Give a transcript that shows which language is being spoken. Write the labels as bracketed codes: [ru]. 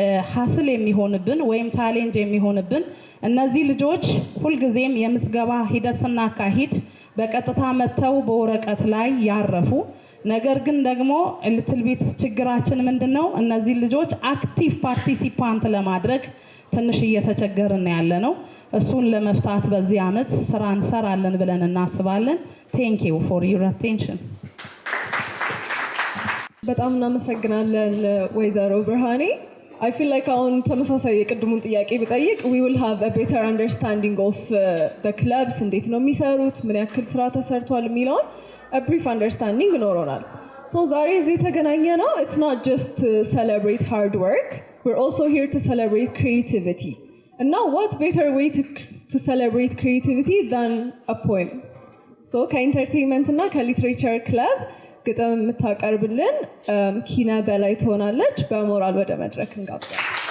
[am] ሀስል የሚሆንብን ወይም ቻሌንጅ የሚሆንብን እነዚህ ልጆች ሁልጊዜም የምዝገባ ሂደት ስናካሂድ በቀጥታ መተው በወረቀት ላይ ያረፉ። ነገር ግን ደግሞ ኤሊትል ቤት ችግራችን ምንድነው? እነዚህ ልጆች አክቲቭ ፓርቲሲፓንት ለማድረግ ትንሽ እየተቸገርን ያለ ነው። እሱን ለመፍታት በዚህ ዓመት ስራ እንሰራለን ብለን እናስባለን። [en] ቴንክ ዩ ፎር ዩር አቴንሽን። [am] በጣም እናመሰግናለን ወይዘሮ ብርሃኔ። [en] I feel like [am] አሁን ተመሳሳይ የቅድሙን ጥያቄ ብጠይቅ [en] we will have a better understanding of the clubs [am] እንዴት ነው የሚሰሩት፣ ምን ያክል ስራ ተሰርቷል የሚለውን [en] a brief understanding [am] ይኖረናል። [en] So [am] ዛሬ እዚህ የተገናኘ ነው [en] it's not just to celebrate hard work, we're also here to celebrate creativity. And now what better way to celebrate creativity than a poem? [am] So ከኢንተርቴይንመንት እና ከሊትሬቸር ክለብ ግጥም የምታቀርብልን ኪነ በላይ ትሆናለች። በሞራል ወደ መድረክ እንጋብዛለን።